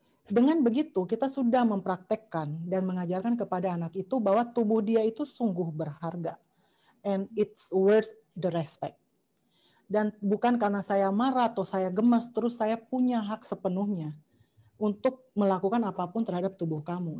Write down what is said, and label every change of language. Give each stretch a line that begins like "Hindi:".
Indonesian: Dengan begitu, kita sudah mempraktekkan dan mengajarkan kepada anak itu bahwa tubuh dia itu sungguh berharga.
English: And it's worth the respect.
Indonesian: Dan bukan karena saya marah atau saya gemas, terus saya punya hak sepenuhnya untuk melakukan apapun terhadap tubuh kamu.